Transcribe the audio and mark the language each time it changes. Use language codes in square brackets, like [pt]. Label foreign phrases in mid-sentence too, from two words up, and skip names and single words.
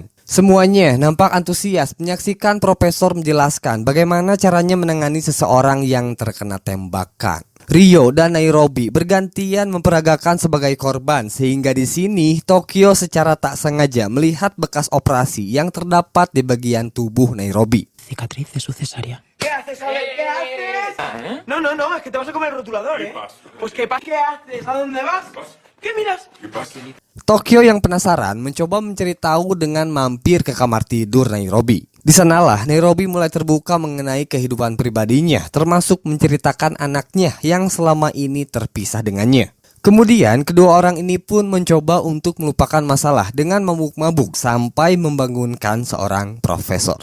[id] Semuanya nampak antusias menyaksikan profesor menjelaskan bagaimana caranya menangani seseorang yang terkena tembakan. Rio dan Nairobi bergantian memperagakan sebagai korban sehingga di sini Tokyo secara tak sengaja melihat bekas operasi yang terdapat di bagian tubuh Nairobi. [es] Cicatriz de su cesárea. ¿Qué haces, Ale? ¿Qué haces? No, es que te vas a comer el rotulador, ¿eh? Pues ¿qué haces? ¿A dónde vas? ¿Qué miras? [id] Tokyo yang penasaran mencoba mencari tahu dengan mampir ke kamar tidur Nairobi. Di sanalah Nairobi mulai terbuka mengenai kehidupan pribadinya, termasuk menceritakan anaknya yang selama ini terpisah dengannya. Kemudian kedua orang ini pun mencoba untuk melupakan masalah dengan mabuk-mabuk sampai membangunkan seorang profesor.